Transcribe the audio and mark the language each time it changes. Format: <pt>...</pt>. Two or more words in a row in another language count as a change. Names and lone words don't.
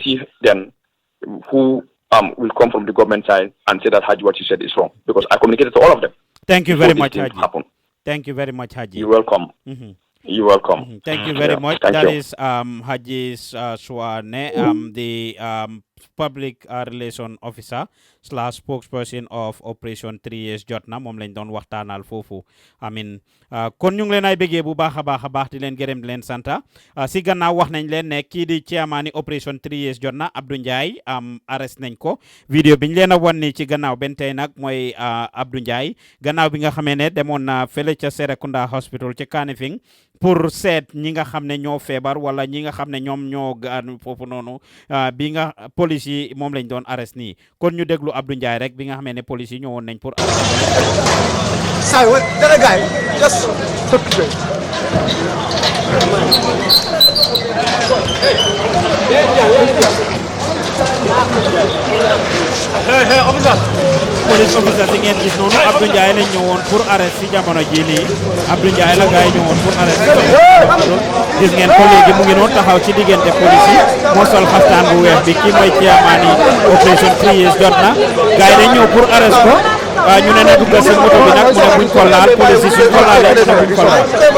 <en>see then who will come from the government side and say that Haji, what you said is wrong, because I communicated to all of them. Thank you very much, Haji. Thank you very much, Haji. You're welcome. You're welcome. Thank you very much. Thank That you. is Haji Suwane, the public relation officer / spokesperson of Operation 3 Jotna.</en> <wo>Moom lañ doon waxtaanal foofu. Amin kon ñu ngi leen ay bëggee bu baax a baax di leen gërëm di leen santa si gannaaw wax nañ leen ne kii di chairman Operation 3 Jotna Abdou Ndiaye arrest nañ ko. Vidéo biñ leen a wan ni ci gannaaw benn tey nag mooy Abdou Ndiaye gannaaw bi nga xamee ne demoon na fële ca Serekunda hospital ca Kanifing pour seet ñi nga xam ne ñoo feebar wala ñi nga xam ne ñoom ñoo gaan foofu noonu bi nga police yi moom lañ doon arrest nii kon ñu déglu Abdou Ndiaye rek bi nga xamee ne police yi ñëwoon nañ pour</wo> <en>Say what? That a guy. Just took it. Hey, officer. Police officer</en> <wo>si ngeen gis noonu Abdou Ndiaye lañ ñëwoon pour arrest si jamono ji nii Abdou Ndiaye la gars yi ñëwoon pour arrest gis ngeen ko léegi mu ngi noonu taxaw ci diggante police yi moo sol xaftaan bu weex bi kii mooy chairman yi opération 3 years Jotna gars yi dañ ñëw pour arrest ko ñu ne na dugg si moto bi nag mu ne buñ ko laal police yi suñ ko laalee mu ne buñ ko laal</wo>